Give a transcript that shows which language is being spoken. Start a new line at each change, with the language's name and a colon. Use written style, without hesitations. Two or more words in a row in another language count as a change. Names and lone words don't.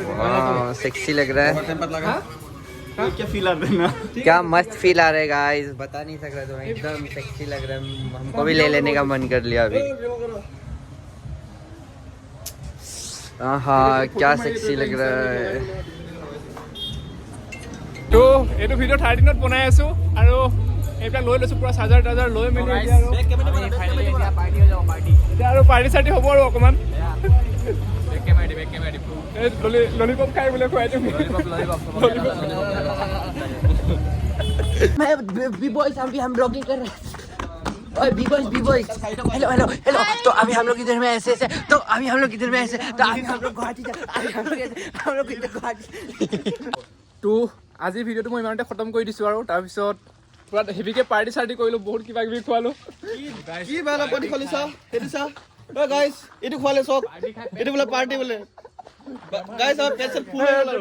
Hindi: वाह सेक्सी लग रहा है। टेम्पर लगा क्या फील आता है ना। क्या मस्त फील आ रहा है गाइस, बता नहीं सक रहा तुम्हें, एकदम सेक्सी लग रहा है। हमको भी ले लेने का मन कर लिया अभी। हाँ क्या सेक्सी लग रहा है
Assamese: তো এইটো ভিডিঅ' 13ত বনাই আছোঁ আৰু এইবিলাক লৈ লৈছোঁ পুৰা চাৰ্জাৰ টাৰ্জাৰ লৈ মেলি এতিয়া আৰু পাৰ্টি চাৰ্টি হ'ব আৰু অকণমান ললিপপ খাই বোলে খুৱাই দিম
Hindi: B-boys अभी हम ब्लॉगिंग कर रहे हैं ओए B-boys हेलो तो अभी हम लोग इधर में ऐसे तो अभी हम लोग इधर में ऐसे तो अभी हम लोग गुवाहाटी हम लोग इधर गुवाहाटी
Assamese: তো আজি ভিডিঅ'টো মই ইমানতে খতম কৰি দিছোঁ আৰু তাৰপিছত পুৰা হেভিকৈ পাৰ্টি চাৰ্টি কৰিলোঁ বহুত কিবা কিবি খোৱালোঁ কি ভাল পাৰ্টি খুলিছা সেইটো চা ঐ গাইছ এইটো খোৱালে চক এইটো বোলে পাৰ্টি বোলে গাইছ আমাৰ পেট ফুল হৈ গ'ল আৰু